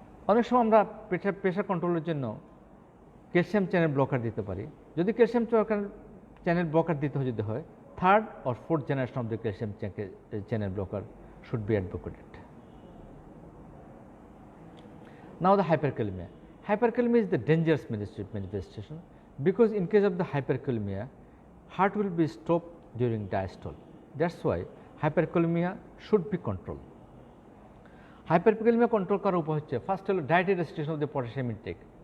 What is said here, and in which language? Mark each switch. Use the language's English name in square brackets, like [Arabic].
[Bangla] অনেক সময় আমরা প্রেশার কন্ট্রোলের জন্য ক্যালসিয়াম চ্যানেল ব্লকার দিতে পারি। যদি ক্যালসিয়াম চ্যানেল ব্লকার দিতে যদি হয়, [English] Third or fourth generation of the calcium channel blocker should be advocated. Now the hyperkalemia. Hyperkalemia is the dangerous manifestation because in case of the hyperkalemia, heart will be stopped during diastole. That's why hyperkalemia should be controlled. Hyperkalemia control [Bangla] করার উপায় হচ্ছে first হলো [English] Dietary restriction of the potassium intake.